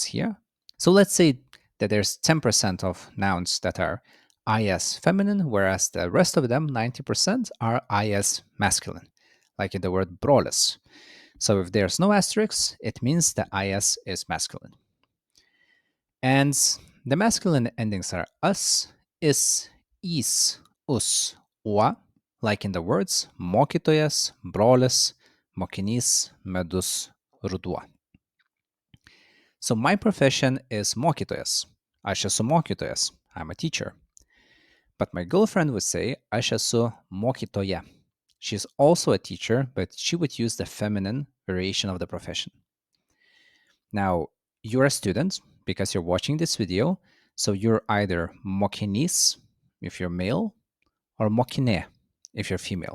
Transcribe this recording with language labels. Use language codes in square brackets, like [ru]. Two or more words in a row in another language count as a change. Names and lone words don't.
[en] So let's say that there's 10% of nouns that are is feminine, whereas the rest of them, 90%, are is masculine, like in the word brolis. So if there's no asterisk, it means the is masculine. And the masculine endings are us, is, us, ua, like in the words [lt] mokytojas, brolis, mokinys, medus, ruduo. [en] So my profession is mokytojas. [lt] Aš esu mokytojas. [en] I'm a teacher. But my girlfriend would say [lt] aš esu mokytoja. [en] She's also a teacher, but she would use the feminine variation of the profession. Now, you're a student because you're watching this video, so you're either mokinys if you're male or mokine if you're female.